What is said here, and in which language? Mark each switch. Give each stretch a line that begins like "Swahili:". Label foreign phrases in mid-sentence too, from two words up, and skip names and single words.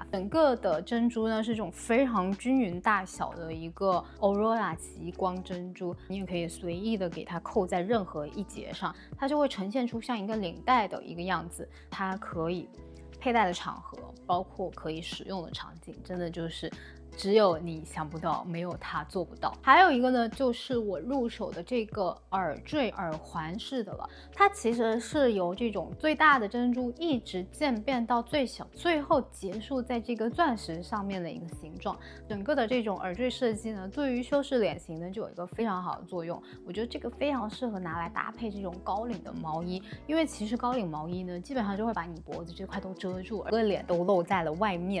Chinese: 整個的珍珠呢是這種非常均勻大小的一個 Aurora 極光珍珠，你也可以隨意的給它扣在任何一節上，它就會呈現出像一個領帶的一個樣子。它可以佩戴的場合，包括可以使用的场景，真的就是只有你想不到，沒有它做不到。還有一個呢，就是我入手的這個耳墜耳環式的了，它其實是由這種最大的珍珠一直漸變到最小，最後結束在這個鑽石上面的一個形狀。整個的這種耳墜設計呢，對於修飾臉型呢就有一個非常好的作用。我覺得這個非常適合拿來搭配這種高領的毛衣，因為其實高領毛衣呢，基本上就會把你脖子這塊都遮住，整個臉都露在了外面。